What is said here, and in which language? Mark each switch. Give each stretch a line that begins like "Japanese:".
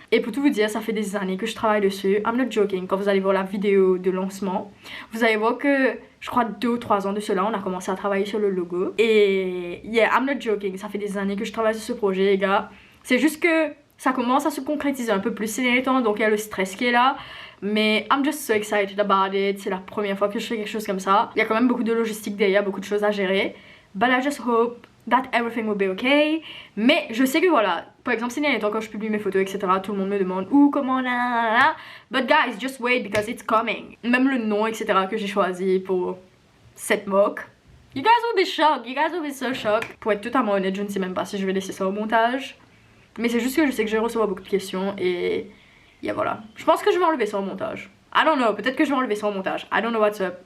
French: Et pour tout vous dire, ça fait des années que je travaille dessus.
English: I'm not joking.
French: Quand vous allez voir la vidéo de lancement, vous allez voir que je crois 2 ou 3 ans de cela, on a commencé à travailler sur le logo. Et yeah,
English: I'm not joking.
French: Ça fait des années que je travaille sur ce projet, les gars. C'est juste que ça commence à se concrétiser un peu plus ces derniers temps. Donc il y a le stress qui est là.
English: Mais I'm just so excited about it.
French: C'est la première fois que je fais quelque chose comme ça. Il y a quand même beaucoup de logistique derrière, beaucoup de choses à gérer.
English: But I just hope that everything will be okay.
French: Mais je sais que voilà, par exemple ces derniers temps quand je publie mes photos, etc., tout le monde me demande où, comment, là.
English: But guys, just wait because it's coming.
French: Même le nom, etc., que j'ai choisi pour cette mock,
English: you guys will be shocked, you guys will be so shocked.
French: Pour être totalement honnête, je ne sais même pas si je vais laisser ça au montage. Mais c'est juste que je sais que je vais recevoir beaucoup de questions et yeah, voilà. Je pense que je vais enlever ça au montage.
English: I don't know,
French: peut-être que je vais enlever ça au montage.
English: I don't know what's up.